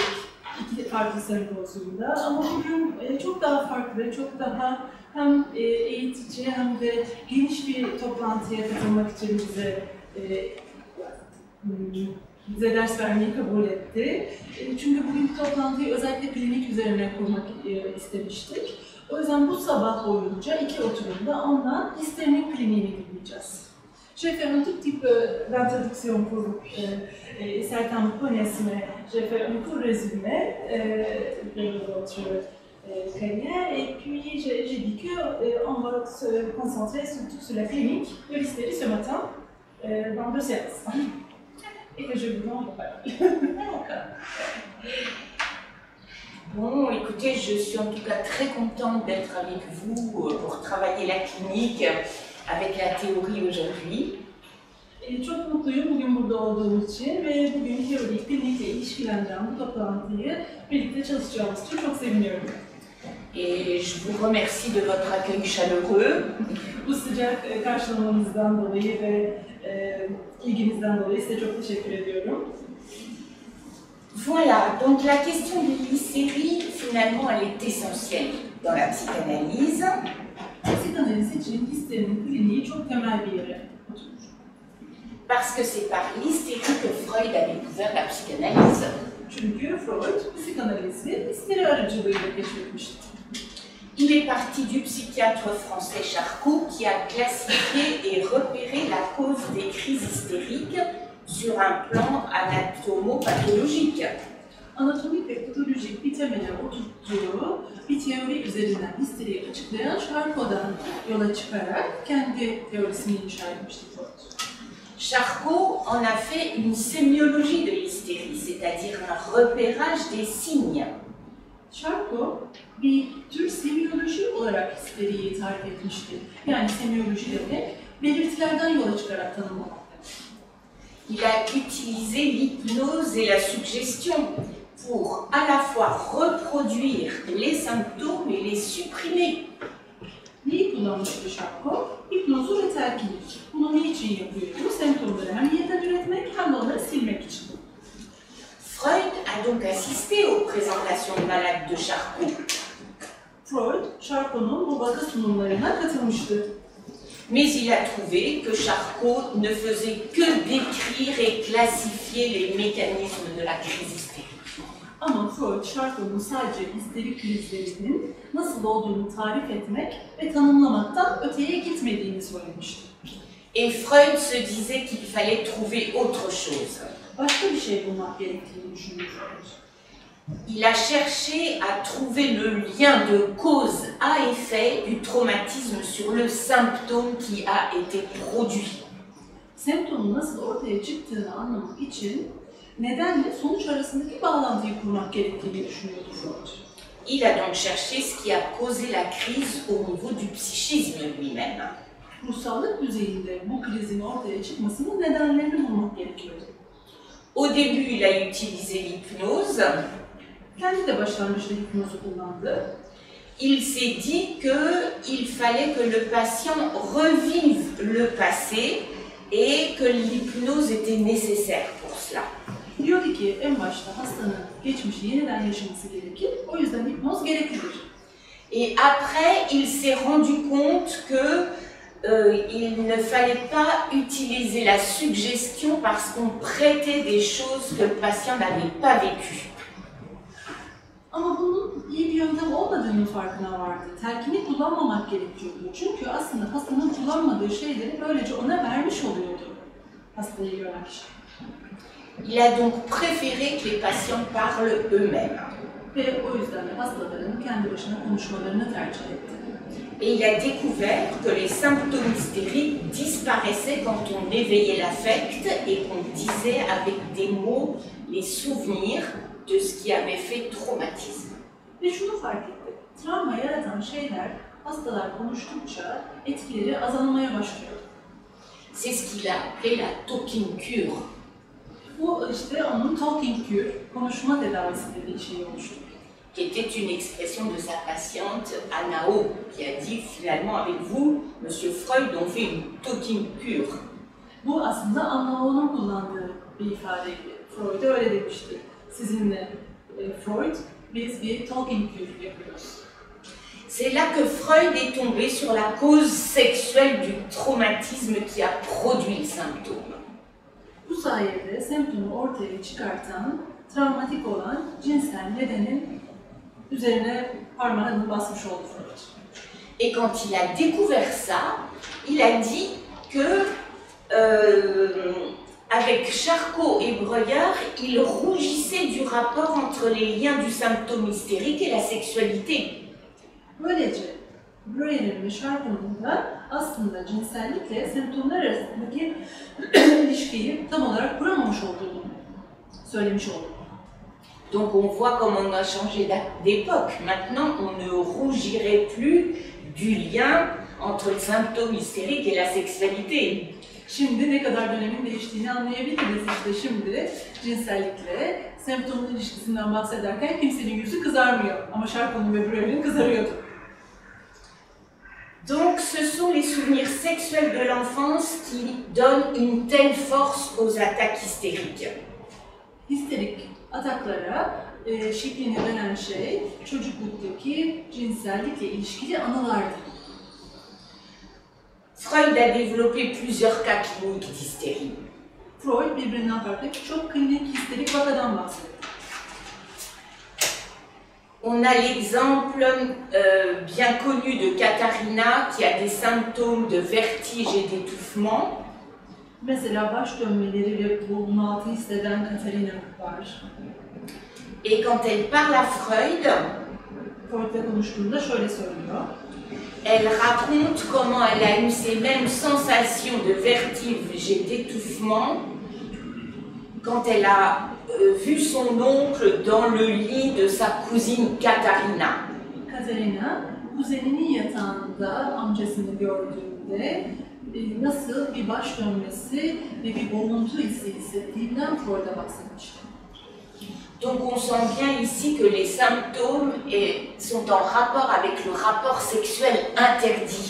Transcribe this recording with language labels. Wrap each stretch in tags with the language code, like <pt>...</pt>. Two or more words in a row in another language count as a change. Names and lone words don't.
<tr>2 farklı sempozyumda ama bugün çok daha farklı, çok daha hem eğitici hem de geniş bir toplantıya katılmak için bize ders vermeyi kabul etti. Çünkü bugünkü toplantıyı özellikle klinik üzerine kurmak istemiştik. O yüzden bu sabah boyunca 2 oturumda ondan histerinin kliniğini dinleyeceğiz.</tr> <fr>Je vais faire un tout petit peu d'introduction pour certains me connaissent, mais je vais faire un court résumé de votre carrière. Et puis j'ai dit qu'on va se concentrer surtout sur la clinique de l'hystérie ce matin dans 2 séances. Et que je vous en parle. Bon, écoutez, je suis en tout cas très contente d'être avec vous pour travailler la clinique avec la théorie aujourd'hui.</fr> <tr>Çok mutluyum bugün burada olduğum için ve bugün teorik klinikle ilişkilendiren bu toplantıyı birlikte çalışacağımız için çok seviniyorum.</tr> <fr>Et je vous remercie de votre accueil chaleureux.</fr> <tr>Bu sıcak karşılamanızdan dolayı ve ilginizden dolayı size çok teşekkür ediyorum.</tr> <fr>Voilà, donc la question de l'hystérie, finalement, elle est essentielle dans la psychanalyse.</fr> <tr>Psikanaliz için histerinin kliniği çok temel bir yere oturmuş.</tr> <fr>Parce que c'est par l'hystérie que Freud a découvert la psychanalyse.</fr> <tr>Çünkü Freud psikanalizi histeri aracılığıyla keşfetmişti.</tr> <fr>Il est parti du psychiatre français Charcot qui a classifié et repéré la cause des crises hystériques sur un plan anatomopathologique.</fr> <tr>Anatomik ve patolojik bir temele oturttuğu bir teori üzerinden histeriyi açıklayan Charcot'dan yola çıkarak kendi teorisini inşa etmişti Freud.</tr> <fr>Charcot en a fait une sémiologie de l'hystérie, c'est-à-dire un repérage des signes.</fr> <tr>Charcot bir tür semioloji olarak histeriyi tarif etmişti. Yani semioloji demek belirtilerden yola çıkarak tanımlamak.</tr> <fr>Il a utilisé l'hypnose et la suggestion pour à la fois reproduire les symptômes et les supprimer.</fr> <tr>Neyi kullanmıştı Charcot? Hipnozu ve telkini. Bunu niçin yapıyordu? Semptomları hem yeniden üretmek hem de onları silmek için.</tr> <fr>Freud a donc assisté aux présentations de malades de Charcot.</fr> <tr>Freud, Charcot'un bu vaka sunumlarına katılmıştı.</tr> <fr>Mais il a trouvé que Charcot ne faisait que décrire et classifier les mécanismes de la crise hystérique.</fr> <tr>Ama Freud, Charcot'un sadece histerik krizlerinin nasıl olduğunu tarif etmek ve tanımlamaktan öteye gitmediğini söylemişti.</tr> <fr>Et Freud se disait qu'il fallait trouver autre chose.</fr> <tr>Başka bir şey bulmak gerektiğini düşündü Freud.</tr> <fr>Il a cherché à trouver le lien de cause à effet du traumatisme sur le symptôme qui a été produit.</fr> <tr>Semptomun nasıl ortaya çıktığını anlamak için nedenle sonuç arasındaki bağlantıyı kurmak gerektiğini düşünüyordu Freud.</tr> <fr>Il a donc cherché ce qui a causé la crise au niveau du psychisme lui-même.</fr> <tr>Ruhsallık düzeyinde bu krizin ortaya çıkmasının nedenlerini bulmak gerekiyordu.</tr> <fr>Au début, il a utilisé l'hypnose.</fr> <tr>Kendi de başlangıçta hipnozu kullandı.</tr> <fr>Il s'est dit qu'il fallait que le patient revive le passé et que l'hypnose était nécessaire pour cela.</fr> <tr>Diyordu ki en başta hastanın geçmişi yeniden yaşaması gerekir, o yüzden hipnoz gereklidir.</tr> <fr>Et après, il s'est rendu compte que il ne fallait pas utiliser la suggestion parce qu'on prêtait des choses que le patient n'avait pas vécues.</fr> <tr>Ama bunun iyi bir yöntem olmadığının farkına vardı. Telkini kullanmamak gerekiyordu. Çünkü aslında hastanın kullanmadığı şeyleri böylece ona vermiş oluyordu hastayı gören kişi.</tr> <fr>Il a donc préféré que les patients parlent eux-mêmes.</fr> <tr>ve o yüzden de hastaların kendi başına konuşmalarını tercih etti.</tr> <fr>Et il a découvert que les symptômes hystériques disparaissaient quand on éveillait l'affect et qu'on disait avec des mots les souvenirs de ce qui avait fait traumatisme.</fr> <tr>Ve şunu fark etti, travma yaratan şeyler hastalar konuştukça etkileri azalmaya başlıyor.</tr> <fr>C'est ce qu'il a appelé la</fr> <en>talking cure.</en> <tr>Bu işte onun</tr> <en>talking cure,</en> <tr>konuşma tedavisi dediği şeyi oluşturdu.</tr> <fr>Qui était une expression de sa patiente Anao, qui a dit finalement avec vous, Monsieur Freud, on fait une</fr> <en>talking cure.</en> <tr>Bu aslında Anao'nun kullandığı bir ifadeydi. Freud öyle demişti. Sizinle Freud, biz bir</tr> <en>talking cure</en> <tr>yapıyoruz.</tr> <fr>C'est là que Freud est tombé sur la cause sexuelle du traumatisme qui a produit le symptôme.</fr> <tr>Bu sayede semptomu ortaya çıkartan, travmatik olan cinsel nedenin üzerine parmağını basmış oldu Freud.</tr> <fr>Et quand il a découvert ça, il a dit que avec Charcot et Breuer, il rougissait du rapport entre les liens du symptôme hystérique et la sexualité.</fr> <tr>Böylece Breuer'in ve Charcot'un da aslında cinsellikle semptomlar arasındaki ilişkiyi tam olarak kuramamış olduğunu söylemiş oldu.</tr> <fr>Donc on voit comment on a changé d'époque. Maintenant, on ne rougirait plus du lien entre le symptôme hystérique et la sexualité.</fr> <tr>Şimdi ne kadar dönemin değiştiğini anlayabiliriz. İşte şimdi cinsellikle semptomun ilişkisinden bahsederken kimsenin yüzü kızarmıyor. Ama Charcot'un ve Breuer'in kızarıyordu.</tr> <fr>Donc ce sont les souvenirs sexuels de l'enfance qui donnent une telle force aux attaques hystériques.</fr> <tr>Histerik ataklara şeklini veren şey çocukluktaki cinsellikle ilişkili anılardı.</tr> <fr>Freud a développé plusieurs cas cliniques d'hystérie.</fr> <tr>Freud birbirinden farklı çok klinik histerik vakadan bahsediyor.</tr> <fr>On a l'exemple bien connu de Katharina qui a des symptômes de vertige et d'étouffement.</fr> <tr>Mesela baş dönmeleri ve bunaltı hisseden Katarina var.</tr> <fr>Et quand elle parle à Freud,</fr> <tr>Freud'la konuştuğunda şöyle söylüyor.</tr> <fr>Elle raconte comment elle a eu ces mêmes sensations de vertige et d'étouffement quand elle a vu son oncle dans le lit de sa cousine Katharina.</fr> <tr>Katarina, kuzeninin yatağında amcasını gördüğünde nasıl bir baş dönmesi ve bir boğuntu hissettiğinden Freud'a bahsetmişti.</tr> <fr>Donc on sent bien ici que les symptômes sont en rapport avec le rapport sexuel interdit.</fr>